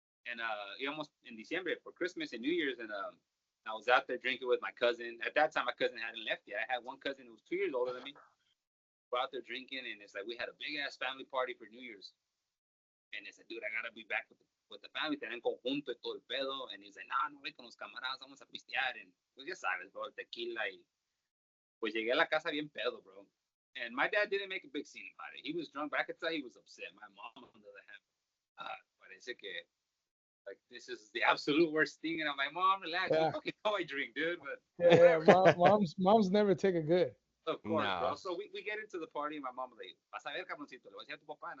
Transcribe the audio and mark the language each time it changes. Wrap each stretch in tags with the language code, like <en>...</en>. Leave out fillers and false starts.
<en>And almost in December for Christmas and New Year's, and I was out there drinking with my cousin. At that time, my cousin hadn't left yet. I had one cousin who was 2 years older than me. We're out there drinking, and it's like we had a big ass family party for New Year's. And it's like, dude, I gotta be back with the family.</en> <es>Tenían conjunto y todo el pedo.</es> <en>And he's like,</en> <es>no, voy con los camaradas, vamos a pistear. And pues ya sabes, bro, tequila. Y pues llegué a la casa bien pedo, bro.</es> <en>And my dad didn't make a big scene about it. He was drunk, but I could tell he was upset. My mom, on the other hand,</en> <es>parece que,</es> <en>like, this is the absolute worst thing. And I'm like, Mom, relax. You fucking know I drink, dude. But moms never take it good. Of course, bro. So we get into the party, and my mom was like,</en> <es>vas a ver, cabroncito, le voy a decir a tu papá.</es>